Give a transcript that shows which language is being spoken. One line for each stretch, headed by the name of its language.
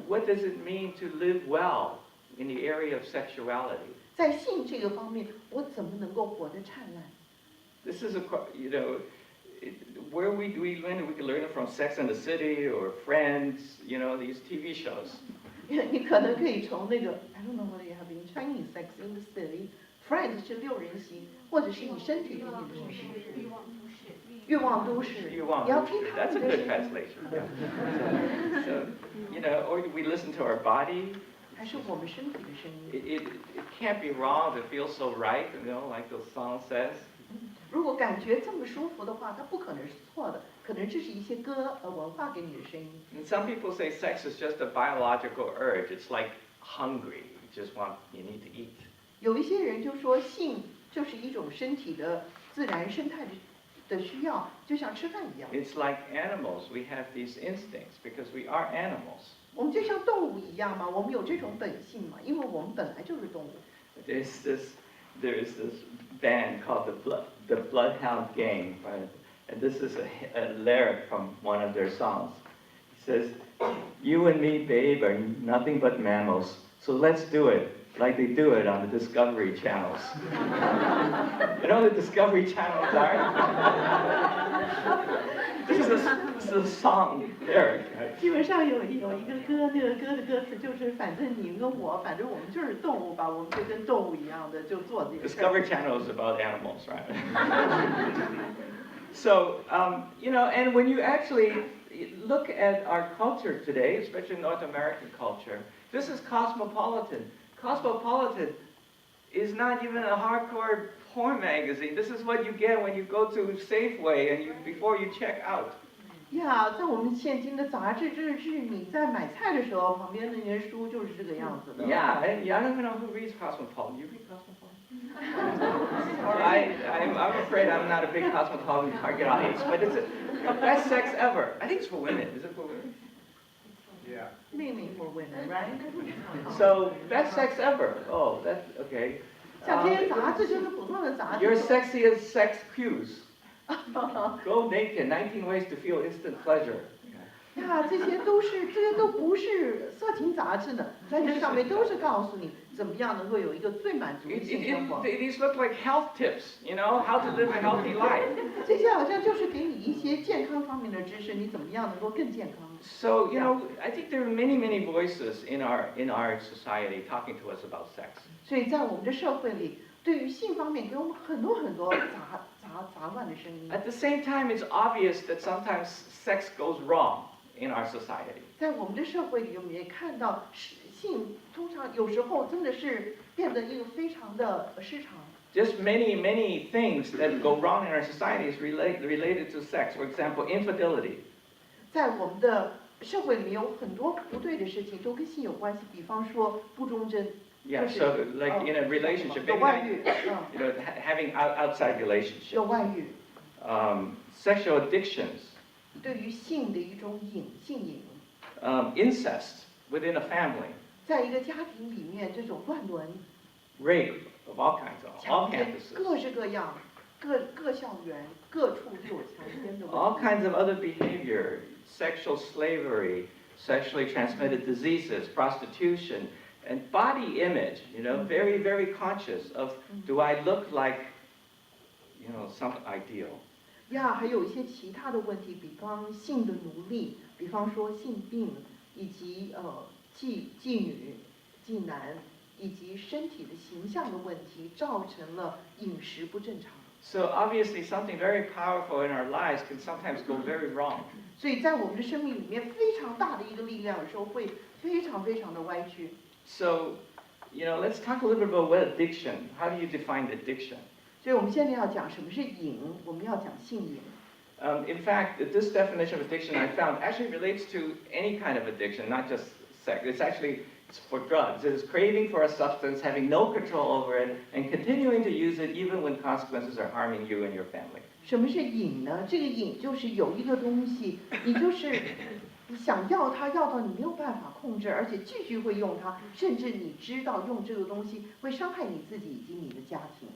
English: What does it mean to live well in the area of sexuality?
Chinese: 在性这个方面，我怎么能够活得灿烂？
English: This is where we learn. We can learn it from Sex and the City or Friends. These TV shows.
Chinese: 你可能可以从那个
English: I don't know whether you have been Chinese Sex in the City，
Chinese: Friends 是6人行，或者是你身体里面的声音。欲望都市，你要听他
English: That's a
Chinese: 们的
English: good
Chinese: 声音，
English: translation. So, or we listen to our body.
Chinese: 还是我们身体的声音。
English: It can't be wrong. It feels so right. Like the song says.
Chinese: 如果感觉这么舒服的话，它不可能是错的，可能这是一些歌文化给你的声音。
English: And some people say sex is just a biological urge. It's like hungry. You need to eat.
Chinese: 有一些人就说性就是一种身体的自然生态的需要，就像吃饭一样。
English: It's like animals. We have these instincts because we are animals.
Chinese: 我们就像动物一样嘛，我们有这种本性嘛，因为我们本来就是动物。
English: There is this band called the Bloodhound Gang, and this is a lyric from one of their songs. It says, "You and me, babe, are nothing but mammals, so let's do it like they do it on the Discovery channels." You know what the Discovery channels are? This is a song lyric.
Chinese: 基本上有一个歌，那个歌的歌词就是，反正你跟我，反正我们就是动物吧，我们就跟动物一样的就做这个事儿。
English: Discovery Channel is about animals, right? So, and when you actually look at our culture today, especially North American culture, this is cosmopolitan. Cosmopolitan is not even a hardcore porn magazine. This is what you get when you go to Safeway and before you check out.
Chinese: 呀，在我们现今的杂志，这是你在买菜的时候，旁边那些书就是这个样子的。
English: Yeah, I don't even know who reads Cosmopolitan. You read Cosmopolitan? I'm afraid I'm not a big Cosmopolitan target audience, but it's the best sex ever. I think it's for women. Is it for women? Yeah. Mainly for women, right? So, best sex ever. Oh, that's okay.
Chinese: 像这些杂志就是普通的杂志。
English: Your sexiest sex cues. Go naked. 19 ways to feel instant pleasure.
Chinese: 呀，这些都不是色情杂志呢，在这上面都是告诉你怎么样能够有一个最满足的性生活。
English: These look like health tips, you know, how to live a healthy life.
Chinese: 这些好像就是给你一些健康方面的知识，你怎么样能够更健康。
English: So, you know, I think there are many voices in our society talking to us about sex.
Chinese: 所以在我们的社会里，对于性方面给我们很多杂乱的声音。
English: At the same time, it's obvious that sometimes sex goes wrong in our society.
Chinese: 在我们的社会里，我们也看到性通常有时候真的是变得一个非常的失常。
English: Just many things that go wrong in our society is related to sex. For example, infidelity.
Chinese: 在我们的社会里面有很多不对的事情都跟性有关系，比方说不忠贞。
English: Yeah, so like in a relationship,
Chinese: 有外遇，
English: you know, having outside
Chinese: 有
English: relationships.
Chinese: 外遇。
English: Sexual addictions.
Chinese: 对于性的一种性瘾。
English: Incest within a family.
Chinese: 在一个家庭里面，这种乱伦。
English: Rape of all kinds, all
Chinese: 强奸，
English: campuses.
Chinese: 各式各样，各校园各处都有强奸的问题。
English: All kinds of other behavior, sexual slavery, sexually transmitted diseases, prostitution, and body image, you know, very conscious of, do I look like, you know, some ideal?
Chinese: 呀，还有一些其他的问题，比方性的奴隶，比方说性病，以及妓女、妓男，以及身体的形象的问题，造成了饮食不正常。
English: So obviously something very powerful in our lives can sometimes go very wrong.
Chinese: 所以在我们的生命里面，非常大的一个力量，有时候会非常的歪曲。
English: So, you know, let's talk a little bit about what addiction. How do you define addiction?
Chinese: 所以我们现在要讲什么是瘾，我们要讲性瘾。
English: In fact, this definition of addiction I found actually relates to any kind of addiction, not just sex. It's for drugs. It is craving for a substance, having no control over it, and continuing to use it even when consequences are harming you and your family.
Chinese: 什么是瘾呢？这个瘾就是有一个东西，你就是你想要它，要到你没有办法控制，而且继续会用它，甚至你知道用这个东西会伤害你自己以及你的家庭。